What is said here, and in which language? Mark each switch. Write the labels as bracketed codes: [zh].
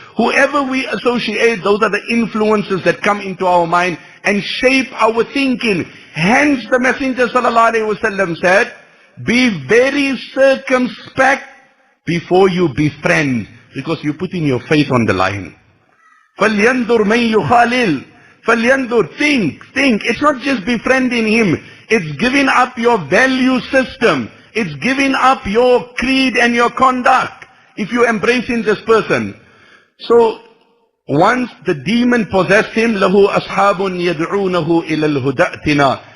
[en] Whoever we associate, those are the influences that come into our mind and shape our thinking. Hence the Messenger ﷺ said, be very circumspect before you befriend, because you're putting your faith on the line. [ar] فَلْيَنْظُرْ مَنْ يُخَالِلْ فَلْيَنْظُرْ [en] Think. It's not just befriending him. It's giving up your value system. It's giving up your creed and your conduct if you're embracing this person. So, once the demon possessed him, [ar] لَهُ أَصْحَابٌ يَدْعُونَهُ إِلَى الْهُدَأْتِنَا.